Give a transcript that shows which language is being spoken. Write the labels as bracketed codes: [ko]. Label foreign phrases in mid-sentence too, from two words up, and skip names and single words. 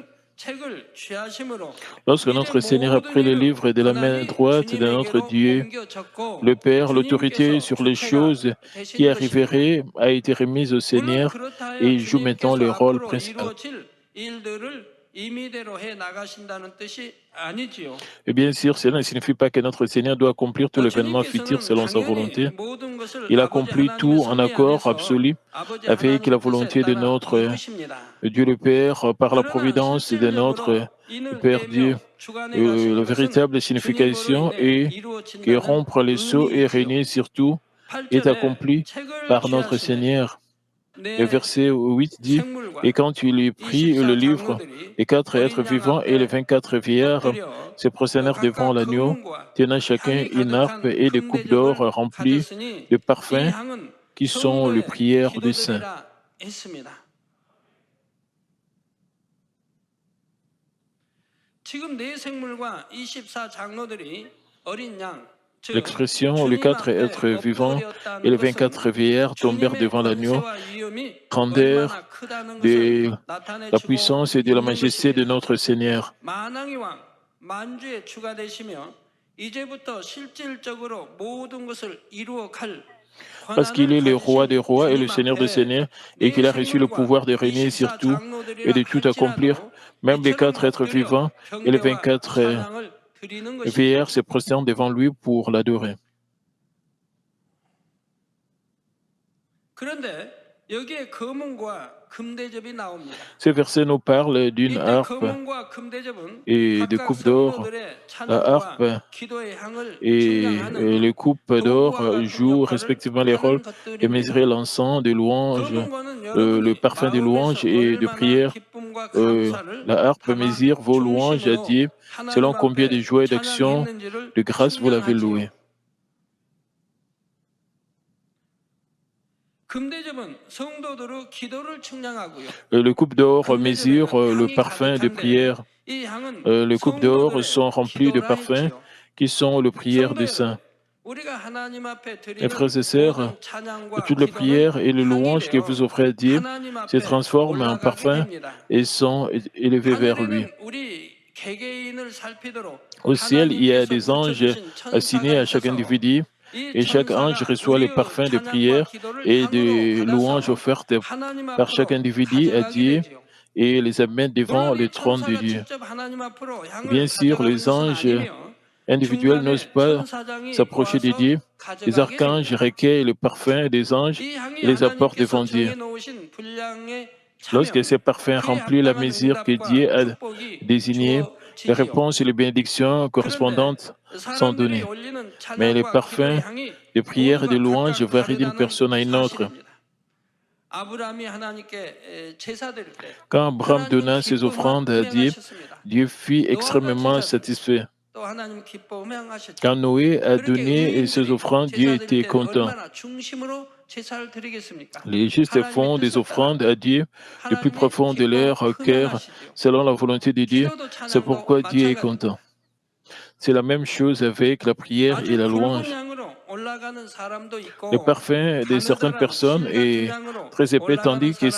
[fr] Lorsque notre Seigneur a pris le livre de la main droite de notre Dieu, le Père, l'autorité sur les choses qui arriveraient a été remise au Seigneur et il joue maintenant le rôle principal. [ko] 임의대로 해 나가신다는 뜻이 아니지요. [fr] Et bien sûr, cela ne signifie pas que notre Seigneur doit accomplir tout l'événement futur [ko] 주님께서는 [fr] selon sa [ko] 당연히 [fr] volonté. [ko] 모든 것을 [fr] Il [ko] 아버지 [fr] accomplit [ko] 하나님의 [fr] tout en [ko] 섭리 [fr] accord [ko] 안에서 [fr] absolu [ko] 아버지 [fr] avec la [ko] 하나님 뜻에 [fr] volonté de [ko] 따라 [fr] notre [ko] 이루십니다. [fr] Dieu le Père, par la [ko] 그러나 [fr] providence de [ko] 실질적으로 [fr] notre [ko] 인을 [fr] Père Dieu. [ko] 떼며 주관해 가시는 [fr] La [ko] 것은 [fr] véritable signification [ko] 주님으로 인해 [fr] est que [ko] 이루어진다는 [fr] rompre les sceaux et [ko] 의미이지요. [fr] régner sur tout est [ko] 8절에 [fr] accompli [ko] 책을 [fr] par notre [ko] 취하심에 [fr] Seigneur. Le [ko] 내 [fr] verset 8 dit, et [ko] 생물과 [fr] quand tu lui pris le [ko] 24 [fr] livre, [ko] 장로들이 [fr] les 4 êtres [ko] 어린 양 [fr] vivants et les [ko] 앞에 [fr] 24 vieillards [ko] 엎드려 [fr] se prosternèrent devant [ko] 각각 [fr] l'agneau, [ko] 금은과 [fr] tenant chacun [ko] 향이 [fr] une harpe [ko] 가득한 [fr] et des coupes d'or [ko] 금대접을 [fr] remplies [ko] 가졌으니 [fr] de [ko] 이 [fr] parfums [ko] 향은 [fr] qui sont les [ko] 성도의 [fr] prières des saints. [ko] 기도들이라 했습니다. 지금 네 생물과 24 장로들이 어린 양, 즉 [fr] L'expression les [ko] 주님 [fr] 4 [ko] 앞에 [fr] êtres vivants et [ko] 엎드렸다는 [fr] les [ko] 것은 [fr] 24 vieillards tombèrent [ko] 주님의 [fr] devant l'agneau, [ko] 권세와 위엄이 [fr] rendèrent [ko] 얼마나 크다는 [fr] de [ko] 것을 나타내 [fr] la [ko] 주고 [fr] puissance et de la [ko] 있는 [fr] majesté de [ko] 것입니다. [fr] notre Seigneur. [ko] 만왕의 왕, 만주의 주가 되시며 이제부터 실질적으로 모든 것을 이루어 갈 [fr] Parce qu'il est [ko] 권한을 [fr] le roi des [ko] 가지신 [fr] rois et le [ko] 주님 [fr] seigneur des [ko] 앞에 [fr] seigneurs, et [ko] 네 [fr] qu'il a reçu le [ko] 생물과 [fr] pouvoir de régner sur [ko] 24 [fr] tout et [ko] 장로들이라 [fr] de tout accomplir, [ko] 할지라도 [fr] même les [ko] 이처럼 [fr] 4 êtres [ko] 엎드려 [fr] vivants et les [ko] 경배와 [fr] 24 [ko] 찬양을 드리는 것이지요. [fr] vieillards se prosternent devant lui pour l'adorer. [ko] 그런데 여기에 금은과 금대접이 나옵니다. [fr] Ce verset nous parle d'une [ko] 이때 [fr] harpe [ko] 금은과 금대접은 [fr] et de [ko] 각각 [fr] coupes d'or. [ko] 성도들의 [fr] La harpe [ko] 찬양과 기도의 향을 [fr] et [ko] 측량하는 [fr] les coupes d'or [ko] 도구와 같은 [fr] jouent [ko] 역할을 [fr] respectivement les rôles [ko] 하는 [fr] de mesurer [ko] 것들입니다. [fr] l'encens de louange, [ko] 금은과는 [fr] le [ko] 여러분이 [fr] parfum de louange [ko] 마음에서 [fr] et de [ko] 얼마나 [fr] prière. [ko] 기쁨과 감사를 [fr] La harpe [ko] 담아 [fr] mesure vos louanges à [ko] 중심으로 [fr] Dieu selon [ko] 하나님 [fr] combien de [ko] 앞에 [fr] joie et d'action [ko] 찬양했는지를 [fr] de grâce vous l'avez [ko] 측량하지요. [fr] loué. [ko] 금대접은 성도들의 기도를 측량하고요. [fr] Le coupe d'or mesure [ko] 금대접에는 [fr] le [ko] 향이 [fr] parfum de [ko] 가득한데 [fr] prière. [ko] 이 향은 [fr] Les coupes d'or [ko] 성도들의 [fr] sont remplies de [ko] 기도라 [fr] parfums [ko] 했지요. [fr] qui sont les prières [ko] 성도 [fr] des saints. [ko] 여러분, 우리가 하나님 앞에 [fr] Mes [ko] 드리는 [fr] frères et sœurs, [ko] 모든 찬양과 [fr] toutes les [ko] 기도는 [fr] prières et les [ko] 향이 [fr] louanges que vous [ko] 되어 [fr] offrez à Dieu [ko] 하나님 [fr] se [ko] 앞에 [fr] transforment en [ko] 올라가게 [fr] parfums [ko] 됩니다. [fr] et sont élevés vers lui. [ko] 하늘에는 우리 개개인을 살피도록 [fr] Au ciel, il y a [ko] 하나님께서 [fr] des anges [ko] 붙여주신 [fr] assignés [ko] 천사가 [fr] à chaque [ko] 있어서 [fr] individu [ko] 이 [fr] et chaque ange [ko] 천사가 [fr] reçoit les [ko] 우리의 [fr] parfums de [ko] 찬양과 [fr] prière [ko] 기도를 [fr] et [ko] 향으로 [fr] de louanges [ko] 받아서 [fr] offertes [ko] 하나님 [fr] par chaque [ko] 앞으로 [fr] individu à [ko] 가져가게 [fr] Dieu [ko] 되지요. [fr] et les amène devant [ko] 물론 [fr] le [ko] 이 [fr] trône de [ko] 천사가 [fr] Dieu. [ko] 직접 하나님 앞으로 향을 [fr] Bien sûr, [ko] 가져가는 [fr] les [ko] 것은 [fr] anges [ko] 아니며 [fr] individuels n'osent [ko] 중간에 [fr] pas [ko] 천사장이 [fr] s'approcher de [ko] 와서 [fr] Dieu. Les [ko] 가져가게 [fr] archanges [ko] 됩니다. [fr] recueillent le parfum des anges [ko] 이 향이 [fr] et les apportent [ko] 하나님께서 [fr] devant Dieu. [ko] 정해놓으신 분량에 [fr] Lorsque [ko] 차면 [fr] ces parfums [ko] 그에 [fr] remplissent la [ko] 합당한 [fr] mesure que [ko] 응답과 [fr] Dieu a [ko] 축복이 [fr] désignée, les [ko] 주어지지요. [fr] réponses et les bénédictions [ko] 그런데 [fr] correspondantes sont [ko] 사람들이 [fr] données. [ko] 올리는 [fr] Mais les [ko] 찬양과 기도의 [fr] parfums [ko] 향이 [fr] de prière et de [ko] 모두가 [fr] louange [ko] 각각 [fr] varient d'une [ko] 다르다는 [fr] personne à une autre. [ko] 사실입니다. 아브라함이 하나님께 제사 드릴 때 [fr] Quand Abraham [ko] 하나님은 [fr] donna ses offrandes à Dieu, [ko] 기뻐하셨습니다. [fr] Dieu fut [ko] 노아가 [fr] extrêmement [ko] 제사 드릴 때 [fr] satisfait. [ko] 또 하나님 기뻐하셨죠. [fr] Quand Noé a [ko] 그렇게 [fr] donné ses [ko] 의인들이 [fr] offrandes, Dieu [ko] 제사 드릴 [fr] était [ko] 때 [fr] content. [ko] 얼마나 중심으로 제사를 드리겠습니까? [fr] Les justes [ko] 하나님의 [fr] font des [ko] 뜻을 따라 [fr] offrandes à Dieu du plus [ko] 하나님이 [fr] profond de [ko] 기뻐 [fr] leur cœur, [ko] 흥하시죠. [fr] selon la volonté de Dieu. [ko] 기도도 [fr] C'est [ko] 찬양도 [fr] pourquoi Dieu est [ko] 마찬가지입니다. [fr] content. C'est la même chose avec la prière et [ko] 아주 [fr] la [ko] 굵은 [fr] louange. [ko] 양으로 올라가는 사람도 [fr] Le [ko] 있고 [fr] parfum de certaines [ko] 가느다란 [fr] personnes [ko] 실 같은 [fr] est [ko] 양으로 [fr] très épais, [ko] 올라가는 [fr] tandis que